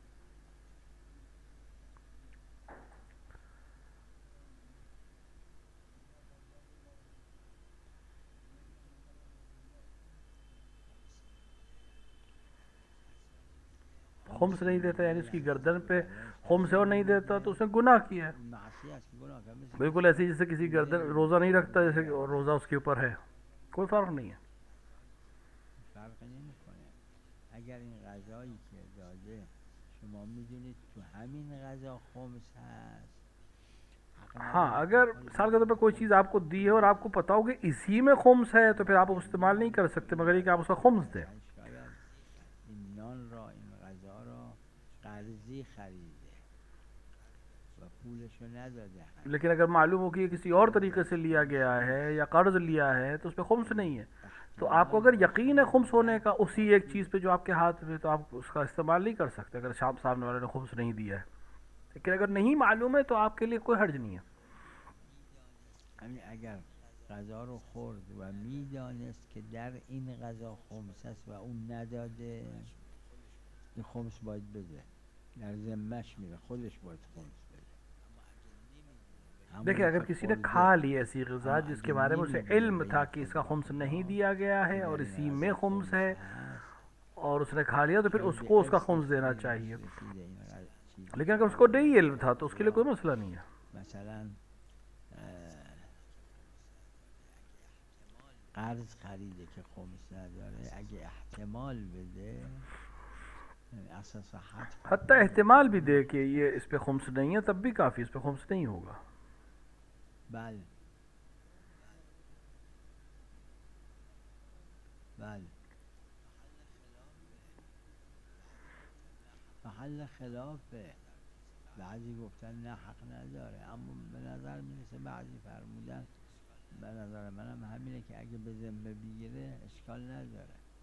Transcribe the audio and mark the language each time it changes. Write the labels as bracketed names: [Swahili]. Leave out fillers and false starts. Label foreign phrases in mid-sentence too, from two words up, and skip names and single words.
[Urdu] خمس نہیں دیتا یعنی اس کی گردن پہ خمس ہے اور نہیں دیتا تو اس نے گناہ کیا ہے. بالکل ایسے جیسے کسی گردن روزہ نہیں رکھتا جیسے روزہ اس کے اوپر ہے، کوئی فرق نہیں ہے. [Persian] فرق نمیکنه. اگر این غذایی که داده شما میدونید تو همین غذا خمس هست. [Urdu] ہاں، اگر سال کے طور پر کوئی چیز آپ کو دی ہے اور آپ کو پتا ہو کہ اسی میں خمس ہے تو پھر آپ استعمال نہیں کر سکتے مگر یہ کہ آپ اس کا خمس دیں. [Persian] این نان را این غذا را قرضی خریده و پولشو نداده. [Urdu] لیکن اگر معلوم ہو کہ یہ کسی اور طریقے سے لیا گیا ہے یا قرض لیا ہے تو اس پر خمس نہیں ہے. تو آپ کو اگر یقین ہے خمس ہونے کا اسی ایک چیز پہ جو آپ کے ہاتھ میں، تو آپ اس کا استعمال نہیں کر سکتے اگر سامنے والے نے خمس نہیں دیا ہے. لیکن اگر نہیں معلوم ہے تو آپ کے لیے کوئی حرج نہیں ہے. [Persian] اگر غذا رو خورد و میدانست که در این غذا خمس است و اون نداده این خمس باید بده، در ذمه‌اش میره، خودش باید خمس بده. [Urdu] دیکھیے اگر کسی نے کھا لی ایسی غذا جس کے بارے میں اسے علم تھا کہ اس کا خمس نہیں دیا گیا ہے اور اسی میں خمس ہے اور اس نے کھا لیا تو پھر اس کو اس کا خمس دینا چاہیے. لیکن اگر اس کو نہیں علم تھا تو اس کے لیے کوئی مسئلہ نہیں ہے. [Persian] مثلا قرض خریده که خمس نداره اگه احتمال بده اساس [Urdu] حتیٰ احتمال بھی دے کہ یہ اس پہ خمس نہیں ہے تب بھی کافی، اس پہ خمس نہیں ہوگا. [Persian] بله بله محل خلافه. بعضی گفتن نه حق نداره، اما به نظر میرسه بعضی فرمودن به نظر منم همینه که اگه به ذمه بگیره اشکال نداره.